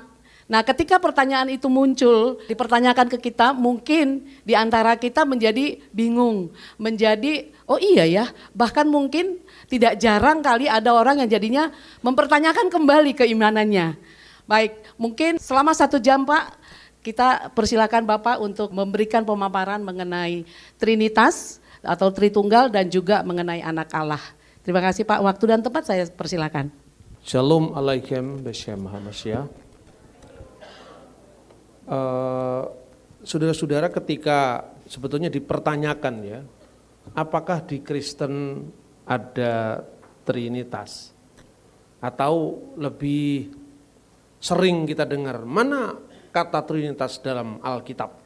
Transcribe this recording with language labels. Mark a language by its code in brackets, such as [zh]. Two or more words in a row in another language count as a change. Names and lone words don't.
[id] Nah, ketika pertanyaan itu muncul, dipertanyakan ke kita, mungkin di antara kita menjadi bingung, menjadi oh iya ya, bahkan mungkin tidak jarang kali ada orang yang jadinya mempertanyakan kembali keimanannya. Baik, mungkin selama 1 jam Pak, kita persilakan Bapak untuk memberikan pemaparan mengenai Trinitas atau Tritunggal dan juga mengenai anak Allah. Terima kasih Pak, waktu dan tempat saya persilakan. [he] שלום עליכם בשם המשיח. [id] Saudara-saudara, ketika sebetulnya dipertanyakan ya, apakah di Kristen ada Trinitas? Atau lebih sering kita dengar, mana kata Trinitas dalam Alkitab?